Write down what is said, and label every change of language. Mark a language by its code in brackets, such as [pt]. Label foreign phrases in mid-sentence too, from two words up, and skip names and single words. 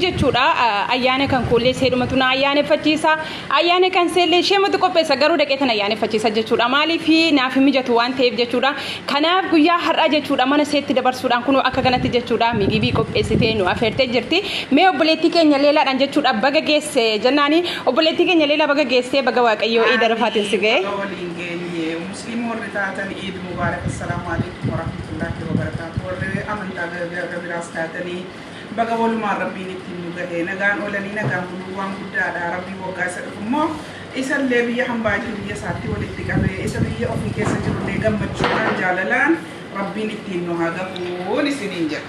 [om] jechuudha ayyaana kan koollee seedumatu na ayyaaneffachiisa ayyaana kan seellee sheematu qopheessa garuu dhaqeetan ayyaaneffachiisa jechuudha maaliif naaf mijatu waan ta'eef jechuudha kanaaf guyyaa har'aa jechuudha mana seetti dabarsuudhaan kun akka kanatti jechuudha migibii qopheessitee nu afeertee jirti mee obboleettii keenya leelaadhaan jechuudha baga geesse jennaani obboleettii keenya leelaa baga geesse baga waaqayyoo Eid Arafatin si ga'e musliimoon ritaatan [ar] عيد مبارك السلام عليكم ورحمة الله وبركاته [om] amantaa biraas taatanii baga walumaan rabbiin ittiin nu gahee nagaan oolanii nagaan buluu waan guddaadha rabbii waggaa isa dhufu immoo isallee biyya hambaa jiru biyya isaatti walitti qabee isa biyya ofii keessa jirullee gammachuudhaan jaalalaan rabbiin ittiin nu haa gahuun isiniin jedha.